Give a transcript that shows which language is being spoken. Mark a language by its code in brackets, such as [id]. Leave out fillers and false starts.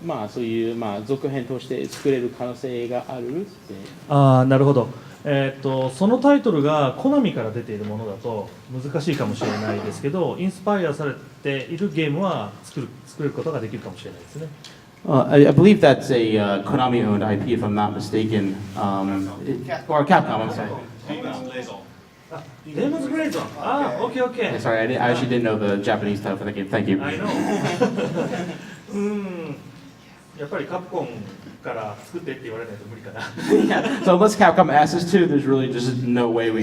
[ja] そういう続編として作れる可能性があるって。なるほど。そのタイトルがコナミから出ているものだと難しいかもしれないですけど、インスパイアされているゲームは作ることができるかもしれないですね。 [en] I believe that's a Konami-owned IP, if I'm not mistaken, or Capcom. I'm sorry. Demon's Blazon. Okay, okay. Yeah, sorry, I actually didn't know the Japanese title for the game. Thank you. I know. [ja] やっぱりカプコンから作ってって言われないと無理かな。 [en] Yeah. So unless Capcom asks us to, there's really just no way we